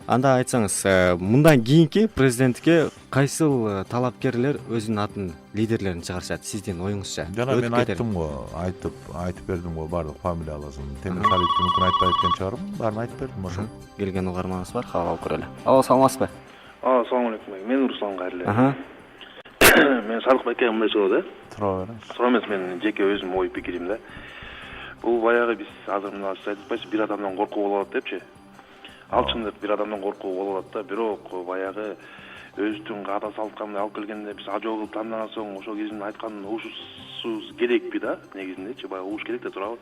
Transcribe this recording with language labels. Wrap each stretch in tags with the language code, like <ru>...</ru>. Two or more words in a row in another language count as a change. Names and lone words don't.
<ky>Анда айтсаңыз, мындан кийинки президенттикке кайсыл талапкерлер өзүнүн атын лидерлерин чыгарышат сиздин оюңузча? Жана мен айттым го, айтып бердим го баардык фамилияларын. Темир Салиевди мүмкүн айтпай кеткен чыгармын, баарын айтып бердим ошо. Келген угарманыбыз бар, кабыл алып көрөлү. Алло, саламатсызбы?</ky> <uz>Assalomu alaykum. Men Ruslan Qayrilov. Men Sadiq</uz> <ky>Байке мындай суроо Тура бериңиз. Суроо эмес, менин жеке өзүм ой пикирим да. Бул баягы биз азыр мына сиз айтпайсыз, бир адамдан коркуу болуп атат депчи. Ал чындык бир адамдан коркуу болуп атат да, бирок баягы өзүнүн каада салтканын алып келгенде биз ажоо кылып тандаган соң ошол кишинин айтканын угушубуз керекпи да, негизинде баягы угуш керек да турабы.</ky>